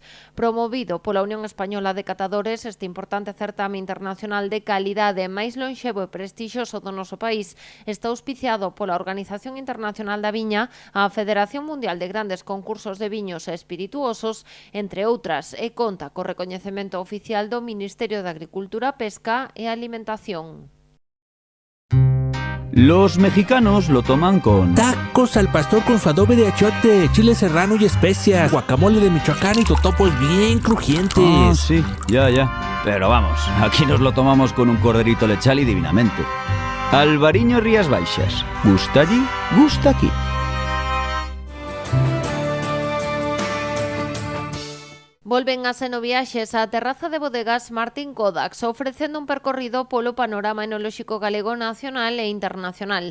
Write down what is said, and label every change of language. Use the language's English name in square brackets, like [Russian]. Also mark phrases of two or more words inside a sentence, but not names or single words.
[Galician] Promovido pola Unión Española de Catadores, este importante certame internacional de calidade máis lonxevo e prestixioso do noso país está auspiciado pola Organización Internacional da Viña, a Federación Mundial de Grandes Concursos de Viños e Espirituosos, entre outras, e conta co recoñecemento oficial do Ministerio de Agricultura, Pesca e Alimentación. [Spanish] Los mexicanos lo toman con tacos al pastor con su adobe de achiote, chile serrano y especias, guacamole de Michoacán y totopos bien crujientes. Ah, sí, ya. Pero vamos, aquí nos lo tomamos con un corderito lechal y divinamente. Albariño Rías Baixas. Gusta allí, gusta aquí. [Galician] Volven as Enoviaxes á terraza de bodegas Martín Kodax, ofrecendo un percorrido polo panorama enolóxico galego nacional e internacional.